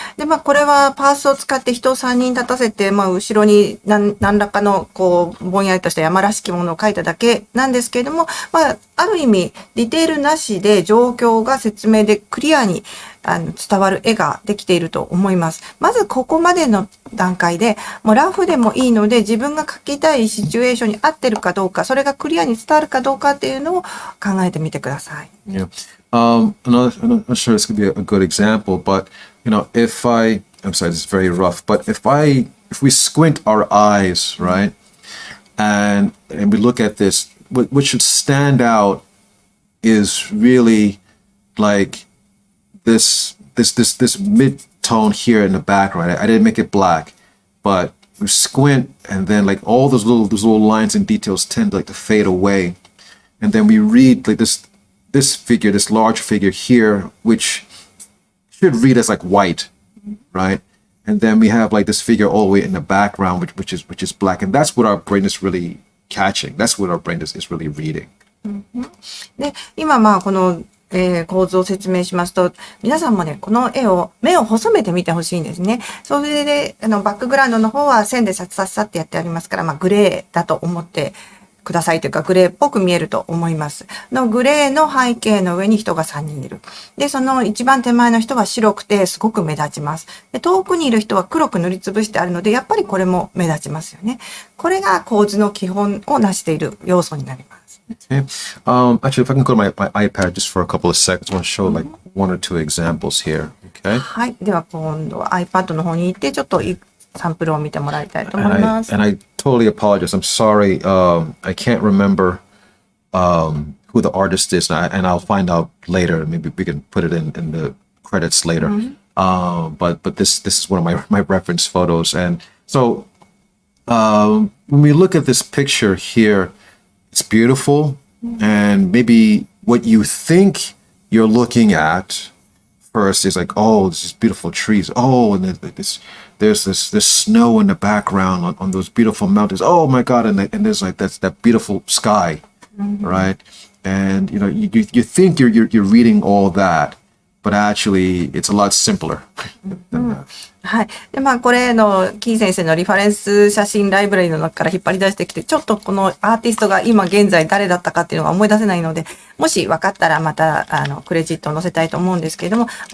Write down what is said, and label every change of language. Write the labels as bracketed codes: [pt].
[ja] で、これはパースを使って人を3人立たせて、後ろに何らかの、ぼんやりとした山らしきものを書いただけなんですけれども、ある意味、ディテールなしで状況が説明でクリアに伝わる絵ができていると思います。まずここまでの段階で、もうラフでもいいので、自分が書きたいシチュエーションに合ってるかどうか、それがクリアに伝わるかどうかっていうのを考えてみてください。 [en] Yeah. I'm not sure this could be a good example, but I'm sorry, this is very rough, but if we squint our eyes, right, and we look at this, what should stand out is really like this mid-tone here in the background. I didn't make it black, but we squint, and then like all those little lines and details tend to fade away, and then we read like this large figure here, which should read as like white, right? And then we have like this figure all the way in the background, which is black, and that's what our brain is really catching. That's what our brain is really reading. [ja] で、今この、構図を説明しますと、皆さんもね、この絵を目を細めて見てほしいんですね。それで、バックグラウンドの方は線でさっってやってありますから、グレーだと思ってくださいというか、グレーっぽく見えると思います。グレーの背景の上に人が3人いる。で、その一番手前の人は白くてすごく目立ちます。で、遠くにいる人は黒く塗りつぶしてあるので、やっぱりこれも目立ちますよね。これが構図の基本を成している要素になります。 [en] Okay. Actually, if I can go to my iPad just for a couple of seconds, I want to show like one or two examples here. Okay. [ja] はい。では今度は iPad の方に行って、ちょっとサンプルを見てもらいたいと思います。 [en] And I totally apologize. I'm sorry. I can't remember who the artist is, and I'll find out later. Maybe we can put it in the credits later. But this is one of my reference photos. And so when we look at this picture here, it's beautiful, and maybe what you think you're looking at first is like, oh, this is beautiful trees. Oh, and there's this snow in the background on those beautiful mountains. Oh my God! And there's like that beautiful sky, right? And you think you're reading all that, but actually it's a lot simpler than that. [ja] はい。で、これキー先生のリファレンス写真ライブラリの中から引っ張り出してきて、ちょっとこのアーティストが今現在誰だったかっていうのが思い出せないので、もし分かったらまた、クレジットを載せたいと思うんですけれども、